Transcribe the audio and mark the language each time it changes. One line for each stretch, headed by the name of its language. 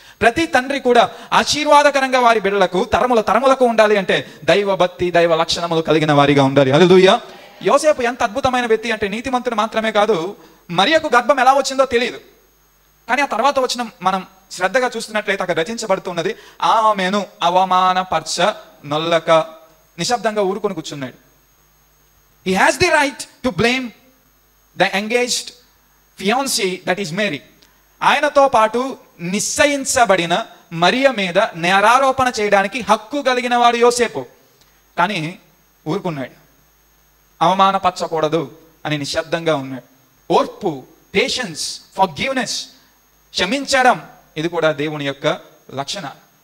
Telugu: ప్రతి తండ్రి కూడా ఆశీర్వాదకరంగా వారి బిడ్డలకు తరములకు ఉండాలి అంటే దైవభక్తి, దైవ లక్షణములు కలిగిన వారిగా ఉండాలి. హల్లెలూయా. యోసేపు ఎంత అద్భుతమైన వ్యక్తి అంటే నీతిమంతుడు మాత్రమే కాదు, మరియకు గర్భం ఎలా వచ్చిందో తెలియదు. కానీ ఆ తర్వాత వచ్చిన మనం శ్రద్ధగా చూస్తున్నట్లయితే అక్కడ రచించబడుతున్నది, ఆమెను అవమానపరచ నొల్లక నిశ్శబ్దంగా ఊరుకొని కూర్చున్నాడు.
English: He has the right to blame the engaged fiancée that is Mary.
Telugu: ఆయనతో పాటు నిశ్చయించబడిన మరియ మీద నేరారోపణ చేయడానికి హక్కు కలిగిన వాడు యోసేపు. కానీ ఊరుకున్నాడు, అవమానపరచకూడదు అని నిశ్శబ్దంగా ఉన్నాడు. ఓర్పు, పేషెన్స్, ఫర్గివ్నెస్, క్షమించడం, ఇది కూడా దేవుని యొక్క లక్షణాలు.